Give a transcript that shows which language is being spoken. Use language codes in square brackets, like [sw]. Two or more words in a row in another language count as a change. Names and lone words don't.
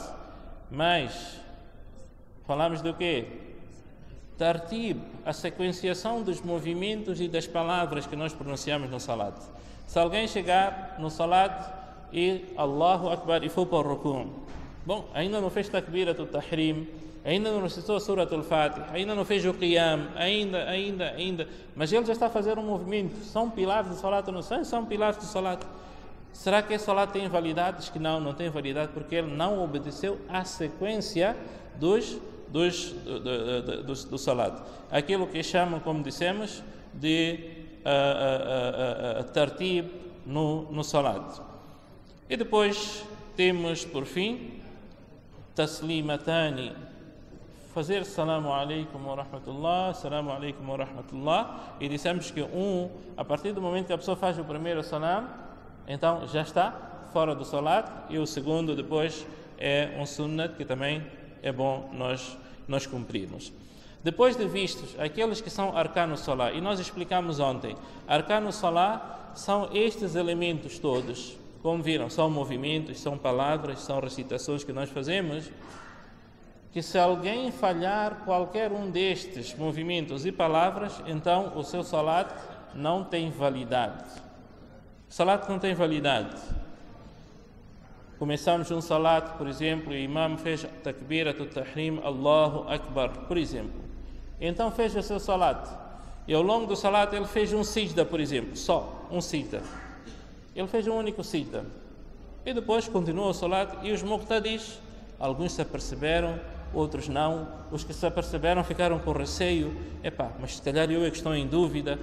[pt] Mas, falamos do quê? Tartib, a sequenciação dos movimentos e das palavras que nós pronunciamos no salat. Se alguém chegar no salat e [ar] الله أكبر [pt] e for para o ruku', bom, ainda não fez [ar] تكبيرة التحريم, [pt] ainda não recitou a [ar] سورة الفاتحة, [pt] ainda não fez o qiyam, ainda, mas ele já está a fazer um movimento. São pilares do salat ou não são pilares do salat? Será que esse salat tem validade? Diz que não tem validade porque ele não obedeceu à sequência do salat. Aquilo que chamam, como dissemos, de tartib no salat. E depois temos, por fim, taslimatani, fazer [ar] السلام عليكم و رحمة الله, السلام عليكم و رحمة الله, [pt] e dissemos que a partir do momento que a pessoa faz o primeiro salam, então já está fora do salat, e o segundo depois é um sunnat que também é bom nós cumprirmos. Depois de vistos aqueles que são [ar] أركان الصلاة, [pt] e nós explicamos ontem, [ar] أركان الصلاة [pt] são estes elementos todos, como viram, são movimentos, são palavras, são recitações que nós fazemos, que se alguém falhar qualquer um destes movimentos e palavras, então o seu salat não tem validade. Salat não tem validade. Começamos um salat, por exemplo, e o imam fez [ar] تكبيرة التحريم, الله أكبر, [pt] por exemplo. Então fez o seu salat. E ao longo do salat ele fez um sijda, por exemplo, só um sijda. Ele fez um único sijda. E depois continuou o salat e os muqtadis, alguns se aperceberam, outros não. Os que se aperceberam ficaram com receio. Mas se calhar eu é que estou em dúvida.